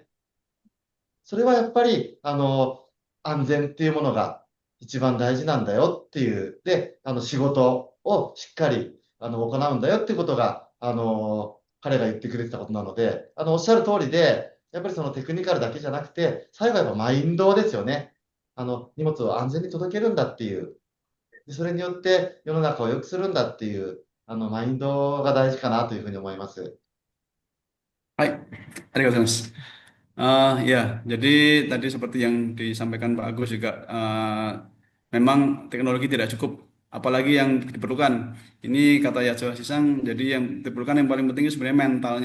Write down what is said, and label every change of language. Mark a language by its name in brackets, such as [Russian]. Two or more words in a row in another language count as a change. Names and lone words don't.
[Japanese] それはやっぱり、安全っていうものが一番大事なんだよっていう、で、仕事をしっかり、行うんだよっていうことが、彼が言ってくれてたことなので、おっしゃる通りで、やっぱりそのテクニカルだけじゃなくて、最後はやっぱマインドですよね。荷物を安全に届けるんだっていう。でそれによって世の中を良くするんだっていう、マインドが大事かなというふうに思います。 [Indonesian] Baik, terima kasih. Ya, jadi tadi seperti yang disampaikan Pak Agus juga, memang teknologi tidak cukup, apalagi yang diperlukan. Ini kata Yasuo Sisang, jadi yang diperlukan yang paling penting itu sebenarnya mentalnya.